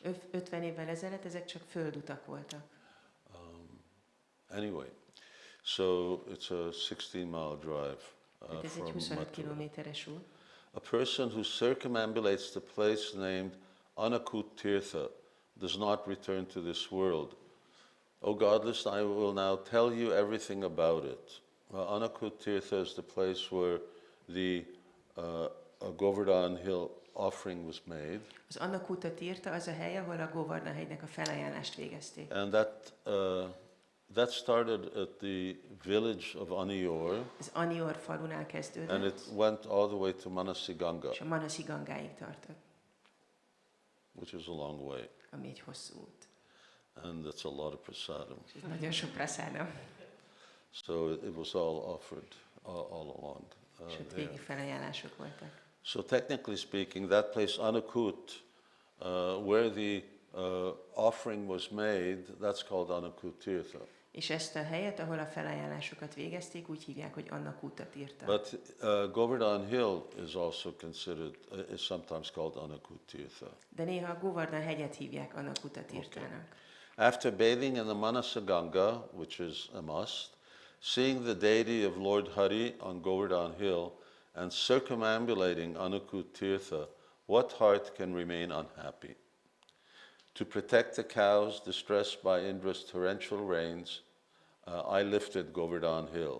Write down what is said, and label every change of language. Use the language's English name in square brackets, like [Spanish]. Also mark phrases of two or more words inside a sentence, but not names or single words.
[Hungarian] 50 évvel ezelőtt ezek csak földutak voltak. [English] Anyway, so it's a 16-mile drive [Hungarian] Tehát ez egy [English] from [Hungarian] 25 [English] Mathura. [Hungarian] kilométeres út. [English] A person who circumambulates the place named Anakut Tirtha does not return to this world. O godless, I will now tell you everything about it. Anakut Tirtha is the place where the Govardhan Hill offering was made. [Hungarian] Az Annakutat írta, az a hely, ahol a Govardhan hegynek a felajánlást végezték. [English] And that started at the village of Anior, [Hungarian] Az Anior falunál [English] and [Hungarian] kezdődött, [English] it went all the way to Manasiganga, [Hungarian] és a Manasi Gangáig tartott, [English] which is a long way, [Hungarian] ami egy hosszú út. [English] and that's a lot of prasadam. [Hungarian] És ez nagyon sok prasádam. [English] So it was all offered all along [Hungarian] És ott [English] there. [Hungarian] végig felajánlások voltak. [English] So technically speaking, that place Anakut, where the offering was made, that's called Anakut Tirtha. [Hungarian] És ezt a helyet, ahol a felajánlásokat végezték, úgy hívják, hogy Annakutat írta. [English] But Govardhan Hill is also considered, is sometimes called Anakut Tirtha. [Hungarian] De néha a Govardhan hegyet hívják Annakutat írtának. [English] After bathing in the Manasaganga, which is a must, seeing the deity of Lord Hari on Govardhan Hill, and circumambulating Anakut Tirtha, what heart can remain unhappy? To protect the cows distressed by Indra's torrential rains, I lifted Govardhan Hill.